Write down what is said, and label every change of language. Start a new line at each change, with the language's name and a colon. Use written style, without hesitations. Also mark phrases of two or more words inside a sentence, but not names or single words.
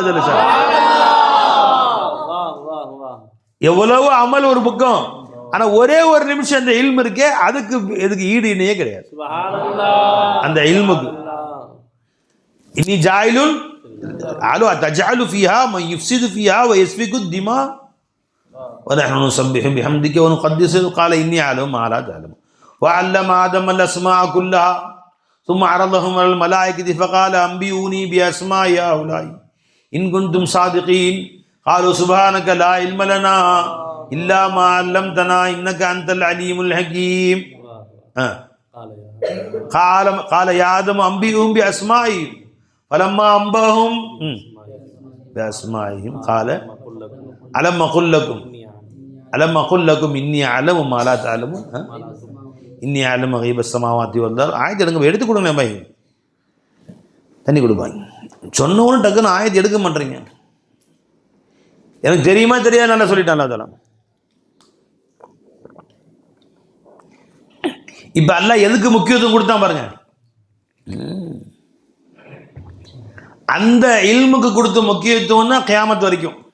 Tamil: அதுல சார் எவ்வளவு அமல் ஒரு பக்கம், ஆனா ஒரே ஒரு நிமிஷம் அந்த இல்மு இருக்கே, அதுக்கு எதுக்கு ஈடு இணையே கிடையாது அந்த இல்முக்கு.
Arabic: إني جاعل قالوا أتجعل فيها من يفسد فيها ويسفك الدماء ونحن نسبح بحمدك ونقدس قال إني أعلم ما لا تعلم وعلم آدم الأسماء كلها ثم عرضهم على الملائكة فقال أنبئوني بأسماء هؤلاء إن كنتم صادقين قالوا سبحانك لا علم لنا إلا ما علمتنا إنك أنت العليم الحكيم. قال يا آدم أنبئهم بأسمائهم فلما أنبأهم بأسمائهم قال ألم أقل لكم إني أعلم ما لا تعلمون إني أعلم غيب السماوات والأرض.
Tamil: ஆயத்து எடுங்க, எடுத்து கொடுங்க, பை தண்ணி கொடுப்பாங்க. சொன்னவனும் டக்குன்னு ஆயத்து எடுக்க மாட்டேறீங்க. எனக்கு தெரியுமா தெரியாது நல்லா சொல்லிட்டான் அதெல்லாம். இப்ப அல்லாஹ் எதுக்கு முக்கியத்துவம் கொடுத்தான் பாருங்க, அந்த இல்முக்கு கொடுத்த முக்கியத்துவம் தான் கியாமத் வரைக்கும்.